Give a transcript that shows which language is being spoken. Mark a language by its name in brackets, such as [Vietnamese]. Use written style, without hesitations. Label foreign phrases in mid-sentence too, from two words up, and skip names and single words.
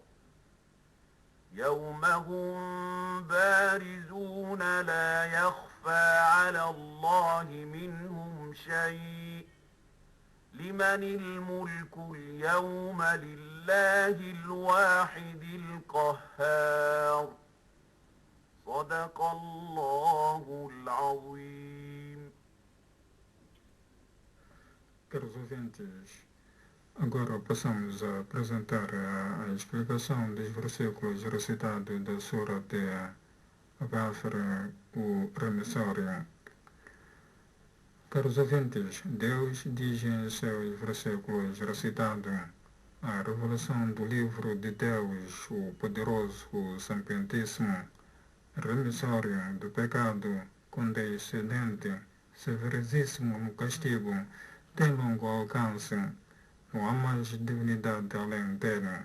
[Arabic] يوم هم بارزون لا يخفى على الله منهم شيء لمن الملك اليوم لله الواحد القهار صدق الله العظيم. [Portuguese] Caros ouvintes, agora passamos a apresentar a explicação dos versículos recitados da Sura de Ghafir, o remissário. Caros ouvintes, Deus diz em seus versículos recitados a revelação do livro de Deus, o poderoso, o sapientíssimo, remissário do pecado, condescendente, severíssimo no castigo, tem longo alcance, não há mais divinidade além dele.